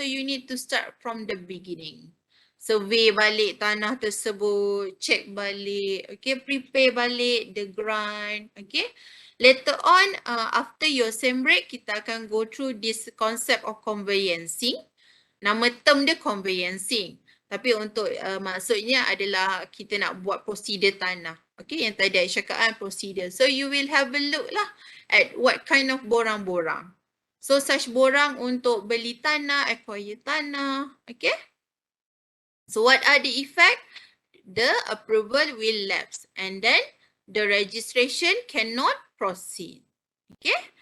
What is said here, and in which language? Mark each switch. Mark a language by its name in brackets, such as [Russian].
[English] So you need to start from the beginning. Survey [Malay] balik tanah tersebut, [English] check balik, okay, prepare balik the grant, okay. Later on, after your sem break, [Malay] kita akan [English] go through this concept of conveyancing. [Malay] Nama term dia conveyancing. Tapi untuk maksudnya adalah kita nak buat prosedur tanah. Okay, yang tadi saya cakap prosedur. [English] So you will have a look lah at what kind of [Malay] borang-borang. So such borang untuk beli tanah, acquire tanah. Okay. [English] So what are the effect? The approval will lapse and then the registration cannot proceed. Okay.